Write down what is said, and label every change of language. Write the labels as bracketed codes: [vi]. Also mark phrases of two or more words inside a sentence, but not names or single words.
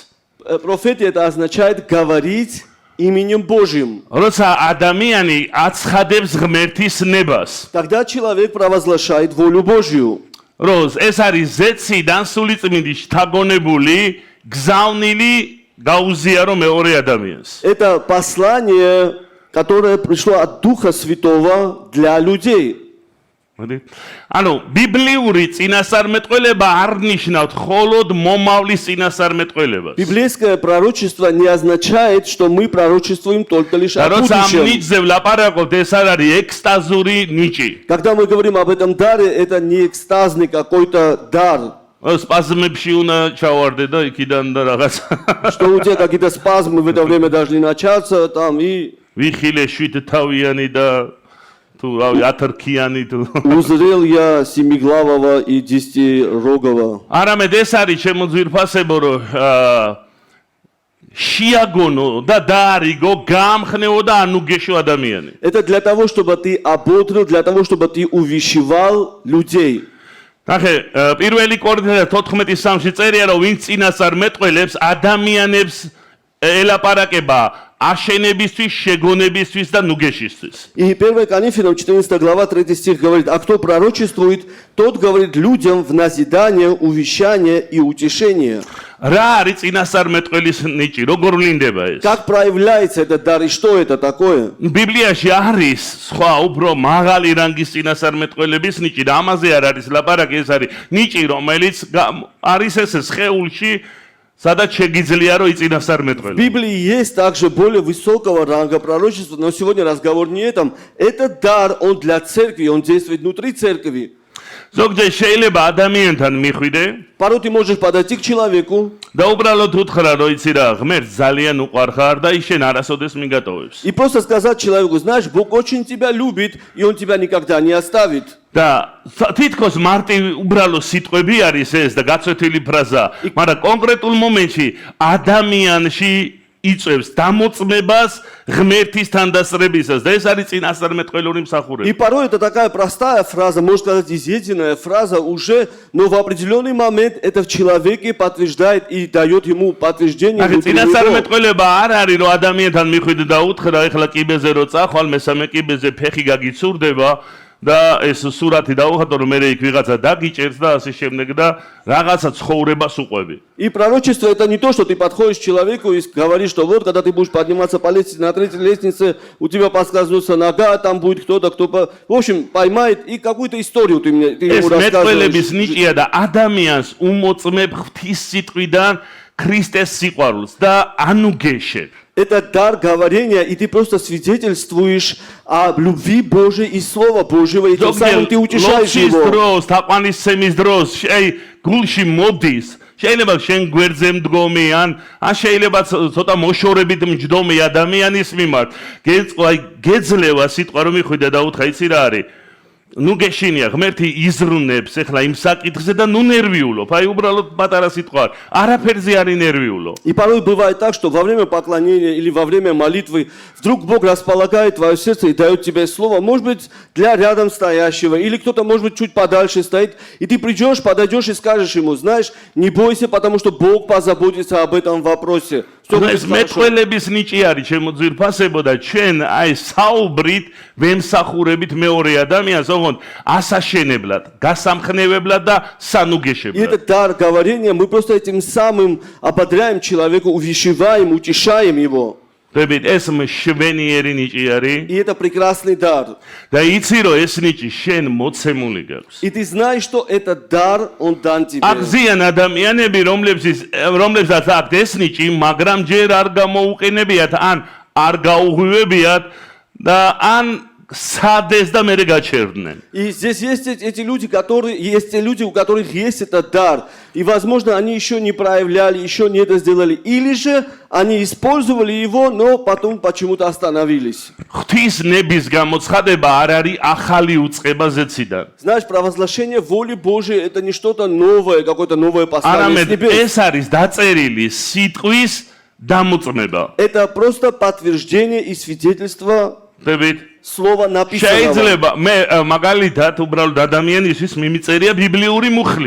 [ru] Профетия это означает говорить именем Божьим. [ka] როცა ადამიანი აცხადებს ღმერთის ნებას. [ru] Тогда человек провозглашает волю Божью. [ka] როს ეს არის ზეციდან სულიწმინდის შთაგონებული გზავნილი გაუზიარო მეორე ადამიანს. [ru] Это послание, которое пришло от Духа Святого для людей. [ka] ანუ ბიბლიური წინასწარმეტყველება არ ნიშნავს მხოლოდ მომავლის წინასწარმეტყველებას. [ru] Библейское пророчество не означает, что мы пророчествуем только лишь о [ka] როცა ამ [ru] будущем. [ka] ნიჭზე ვლაპარაკობთ, ეს არ არის ექსტაზური ნიჭი. [ru] Когда мы говорим об этом даре, это не экстазный какой-то дар, [ka] სპაზმებში უნდა ჩავარდე და იქიდან და რაღაც. [ru] что у тебя какие-то спазмы в это время должны начаться, там и [ka] ვიხილე 7 თავიანი და თუ რავი 10 რქიანი თუ [ru] узрел я семиглавого и десятирогого. [ka] არამედ ეს არის შემოძვირფასებო რომ შეაგონო და დაარიგო გამხნეო და ანუგეშო ადამიანი. [ru] Это для того, чтобы ты ободрил, для того, чтобы ты увещевал людей. [ka] ნახე, პირველი კორინთელთა 14:3-ში წერია, რომ ვინც წინასწარმეტყველებს ადამიანებს ელაპარაკება აშენებისთვის, შეგონებისთვის და ნუგეშისთვის. [ru] И 1 Коринфянам 14 глава 3 стих говорит: «А кто пророчествует, тот говорит людям в назидание, увещание и утешение». [ka] რა არის წინასწარმეტყველის ნიჭი? როგორ ვლინდება ეს? [ru] Как проявляется этот дар и что это такое? [ka] ბიბლიაში არის სხვა უფრო მაღალი რანგის წინასწარმეტყველების ნიჭი და ამაზე არ არის ლაპარაკი, ეს არის ნიჭი, რომელიც არის ეს სხეულში, სადაც შეგიძლია რომ იწინასწარმეტყველო. [ru] В Библии есть также более высокого ранга пророчества, но сегодня разговор не этом. Этот дар, он для церкви, он действует внутри церкви. [ka] ზოგჯერ შეიძლება ადამიანთან მიხვიდე [ru] Порой ты можешь подойти к человеку [ka] და უბრალოდ უთხრა რომ იცი რა, ღმერთს ძალიან უყვარხარ და ის შენ არასოდეს მიგატოვებს. [ru] и просто сказать человеку: знаешь, Бог очень тебя любит, и Он тебя никогда не оставит. [ka] და თითქოს მარტივი უბრალო სიტყვები არის ეს და გაცვეთილი ფრაზა, მაგრამ კონკრეტულ მომენტში ადამიანში იწევს დამოწმებას ღმერთის თანდასწრებისას და ეს არის წინასწარმეტყველური [ru] И [ka] მსახურება. [ru] порой это такая простая фраза, можно сказать, изъеденная фраза уже, но в определенный момент это в человеке подтверждает и дает ему подтверждение. [ka] ახლა [ru] внутри него. [ka] წინასწარმეტყველება არ არის რომ ადამიანთან მიხვიდე და უთხრა ეხლა კიბეზე რო წახვალ მესამე კიბეზე ფეხი გაგიცურდება და ეს სურათი დაუხატო რომ მე იქ ვიღაცა დაგიჭერს და ასე შემდეგ და რაღაცა ცხოვრებას უყვები. [ru] И пророчество это не то, что ты подходишь к человеку и говоришь, что вот, когда ты будешь подниматься по лестнице, на третьей лестнице, у тебя подскользнется нога, там будет кто-то, в общем, поймает, и какую-то историю ты [ka] ეს [ru] ему [ka] მეტყველების [ru] рассказываешь. [ka] ნიჭია და ადამიანს უმოწმებ ღვთის სიტყვიდან ქრისტეს სიყვარულს და ანუგეშებ. [ru] Это дар говорения, и ты просто свидетельствуешь о любви Божией и Слова Божьего, и тем самым ты утешаешь [ka] ლოცვის [ru] его. [ka] დროს, თაყვანისცემის დროს, გულში მოდის, შეიძლება შენ გვერდზე მდგომი ან შეიძლება ცოტა მოშორებით მჯდომი ადამიანის მიმართ, გეძლევა სიტყვა რომ მიხვიდე და უთხრა, იცი რა არის? ნუ გეშინია, ღმერთი იზრუნებს ეხლა იმ საკითხზე და ნუ ნერვიულობ. აი უბრალოდ პატარა სიტყვა, არაფერზე არ ინერვიულო. [ru] И порой бывает так, что во время поклонения или во время молитвы вдруг Бог располагает твое сердце и дает тебе слово, может быть, для рядом стоящего, или кто-то, может быть, чуть подальше стоит, и ты придешь, подойдешь и скажешь ему: знаешь, не бойся, потому что Бог позаботится об этом вопросе. Всё будет [ka] ეს [ru] хорошо. [ka] მეტყველების ნიჭი არის ჩემო ძვირფასებო და ჩვენ აი საუბრით ვემსახურებით მეორე ადამიანს, ოღონდ ასაშენებლად, გასამხნევებლად და [ru] И [ka] სანუგეშებლად. [ru] этот дар говорения мы просто этим самым ободряем человека, увещеваем, утешаем его. [ka] დებით ეს მშვენიერი ნიჭი არის [ru] И это прекрасный дар. [ka] და იცი რომ ეს ნიჭი შენ მოცემული გაქვს. [ru] И ты знаешь, что этот дар, он дан тебе. [ka] აღზიან ადამიანები, რომლებსაც აქვთ ეს ნიჭი, მაგრამ ჯერ არ გამოუყენებიათ, ან არ გაუღვივებიათ და ან სადეს და მერე გაჩერდნენ. [ru] И здесь есть эти люди, есть те люди, у которых есть этот дар. И, возможно, они еще не проявляли, еще не это сделали. Или же они использовали его, но потом почему-то остановились. [ka] ღვთის ნების გამოცხადება არ არის ახალი უწყება ზეციდან. [ru] Знаешь, провозглашение воли Божией это не что-то новое, какое-то новое послание с [ka] არამედ [ru] небес. [ka] ეს არის დაწერილი სიტყვის დამოწმება. [ru] Это просто подтверждение и свидетельство [ka] დებით [ru] слова написанного. [ka] შეიძლება მე მაგალითად უბრალოდ ადამიანისთვის მიმიწერია ბიბლიური მუხლი.